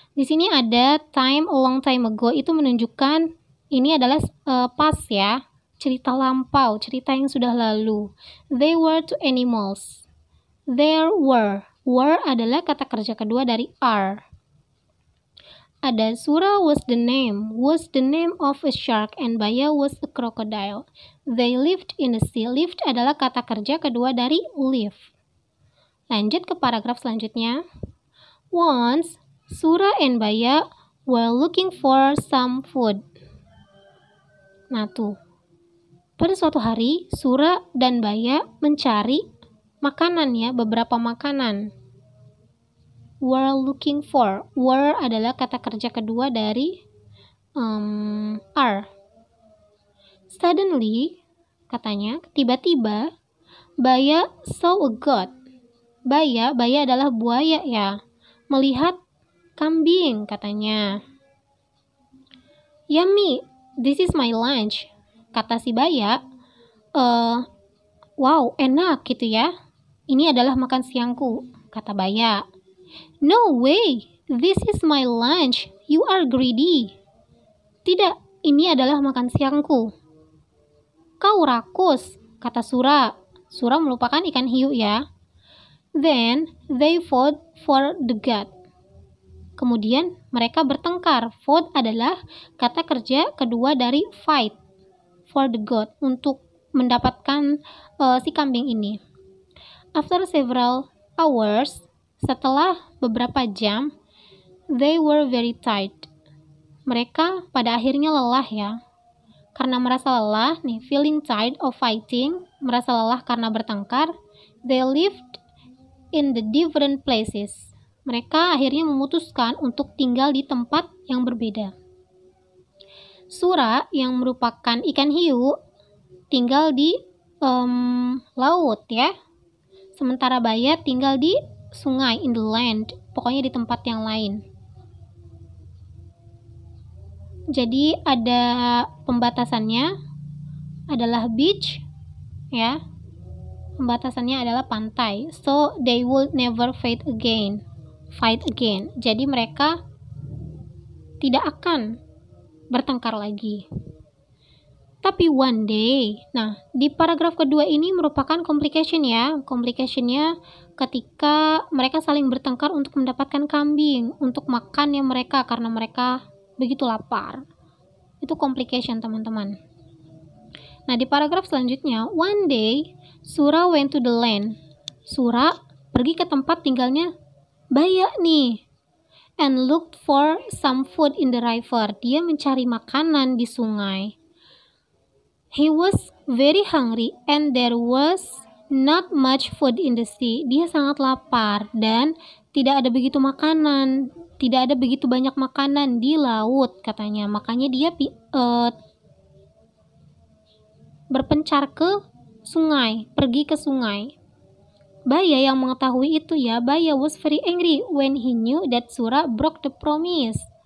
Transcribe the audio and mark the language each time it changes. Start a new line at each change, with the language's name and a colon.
Indonesian: Di sini ada time a long time ago, itu menunjukkan ini adalah past ya. Cerita lampau, cerita yang sudah lalu.
English: They were two animals. There were.
Indonesian: Were adalah kata kerja kedua dari are.
English: Ada Sura was the name of a shark and Baya was a crocodile. They lived in the sea.
Indonesian: Lived adalah kata kerja kedua dari live. Lanjut ke paragraf selanjutnya.
English: Once, Sura and Baya were looking for some food.
Indonesian: Nah tuh, pada suatu hari Sura dan Baya mencari makanan ya, beberapa makanan.
English: Were looking for.
Indonesian: Were adalah kata kerja kedua dari are.
English: Suddenly,
Indonesian: katanya, tiba-tiba,
English: Baya saw a goat.
Indonesian: Baya adalah buaya ya. Melihat kambing, katanya.
English: Yummy, this is my lunch.
Indonesian: Kata si Baya, wow, enak gitu ya. Ini adalah makan siangku, kata Baya.
English: No way, this is my lunch. You are greedy.
Indonesian: Tidak, ini adalah makan siangku. Kau rakus, kata Sura. Sura merupakan ikan hiu ya.
English: Then they fought for the goat.
Indonesian: Kemudian mereka bertengkar. Fought adalah kata kerja kedua dari fight.
English: For the goat,
Indonesian: untuk mendapatkan si kambing ini.
English: After several hours,
Indonesian: setelah beberapa jam,
English: they were very tired.
Indonesian: Mereka pada akhirnya lelah ya. Karena merasa lelah, nih,
English: feeling tired of fighting,
Indonesian: merasa lelah karena bertengkar,
English: they lived in the different places.
Indonesian: Mereka akhirnya memutuskan untuk tinggal di tempat yang berbeda. Sura yang merupakan ikan hiu tinggal di laut ya. Sementara Baya tinggal di sungai,
English: in the land,
Indonesian: pokoknya di tempat yang lain. Jadi ada pembatasannya, adalah beach ya. Pembatasannya adalah pantai.
English: So they would never fight again.
Indonesian: Jadi mereka tidak akan bertengkar lagi. Tapi
English: one day,
Indonesian: nah di paragraf kedua ini merupakan complication ya. Complicationnya ketika mereka saling bertengkar untuk mendapatkan kambing, untuk makannya mereka karena mereka begitu lapar. Itu complication teman-teman. Nah di paragraf selanjutnya,
English: one day Sura went to the land.
Indonesian: Sura pergi ke tempat tinggalnya Baya nih.
English: And looked for some food in the river.
Indonesian: Dia mencari makanan di sungai.
English: He was very hungry and there was not much food in the sea.
Indonesian: Dia sangat lapar dan tidak ada begitu makanan, tidak ada begitu banyak makanan di laut katanya. Makanya dia berpencar ke sungai, pergi ke sungai. Baya yang mengetahui itu ya,
English: Baya was very angry when he knew that Sura broke the promise.